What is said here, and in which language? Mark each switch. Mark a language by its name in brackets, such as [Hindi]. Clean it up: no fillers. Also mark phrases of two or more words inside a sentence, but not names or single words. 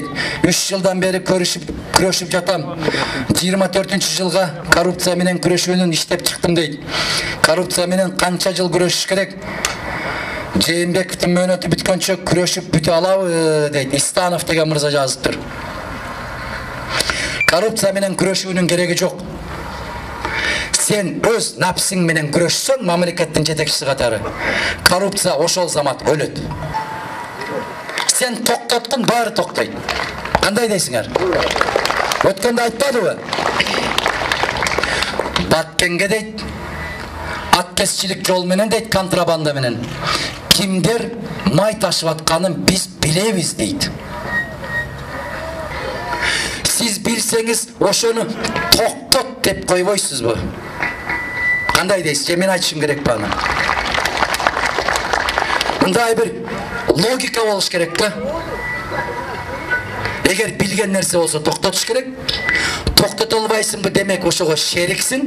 [Kyrgyz] 3 жылдан бери күрөшүп жатам. 24-жылга коррупция менен күрөшүүнүн иштеп чыктым дейт. Коррупция менен канча жыл күрөшүш керек? Жээнбековдун мөөнөтү бүткөнчө күрөшүп бүтө алабы дейт. Истанов деген мырза жазыптыр. Коррупция менен күрөшүүнүн кереги жок. Сен өз напсың менен күрөшсөң, мамлекеттин жетекчиси катары, коррупция ошол замат өлөт. Sen токтоткун, баары токтойт. Кандай дейсиңер? Өткөндө айтпадыбы? Баткенге дейт, аткезчилик жол менен дейт, контрабанда менен. Кимдер май ташып атканын биз билебиз дейт. Сиз билсеңиз ошону токтот деп койбойсузбу? Кандай дейсиз? Мен айтышым керек баны. Мындай бир логика болуш керек да. Эгер билген нерсе болсо токтотуш керек. Токтото албайсыңбы, демек ошого шериксиң.